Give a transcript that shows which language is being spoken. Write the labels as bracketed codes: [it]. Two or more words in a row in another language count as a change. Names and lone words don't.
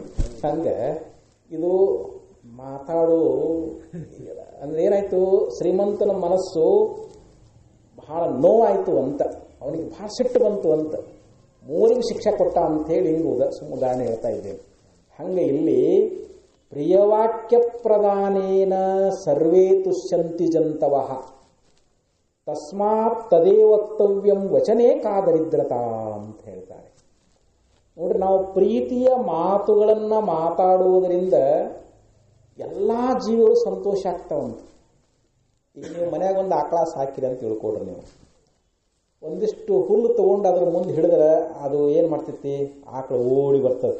[kn] ಹಂಗೆ ಇದು ಮಾತಾಡು ಅಂದ್ರೆ ಏನಾಯ್ತು, ಶ್ರೀಮಂತನ ಮನಸ್ಸು ಬಹಳ ನೋವಾಯಿತು ಅಂತ, ಅವನಿಗೆ ಬಹಳ ಸಿಟ್ಟು ಬಂತು ಅಂತ, ಮೂರಿಗೆ ಶಿಕ್ಷೆ ಕೊಟ್ಟ ಅಂತೇಳಿ ಹಿಂಗೆ ಉದಾಹರಣೆ ಹೇಳ್ತಾ ಇದ್ದೇನೆ. ಹಂಗೆ ಇಲ್ಲಿ [sa] ಪ್ರಿಯವಾಕ್ಯ ಪ್ರದಾನೇನ ಸರ್ವೇ ತುಷ್ಯಂತಿ ಜಂತವಃ ತಸ್ಮಾತ್ ತದೇ ವಕ್ತವ್ಯಂ ವಚನೇ ಕಾದರಿದ್ರತಾ [kn] ಅಂತ ಹೇಳ್ತಾರೆ. ನೋಡ್ರಿ, ನಾವು ಪ್ರೀತಿಯ ಮಾತುಗಳನ್ನು ಮಾತಾಡುವುದರಿಂದ ಎಲ್ಲ ಜೀವಗಳು ಸಂತೋಷ ಆಗ್ತಾವಂತ. ಈಗ ನೀವು ಮನ್ಯಾಗ ಒಂದು ಆಕಳ ಸಾಕಿರಿ ಅಂತ ತಿಳ್ಕೊಡ್ರಿ. ನೀವು ಒಂದಿಷ್ಟು ಹುಲ್ಲು ತೊಗೊಂಡು ಅದ್ರ ಮುಂದೆ ಹಿಡಿದ್ರೆ ಅದು ಏನು ಮಾಡ್ತೈತಿ, ಆಕಳ ಓಡಿ ಬರ್ತದೆ.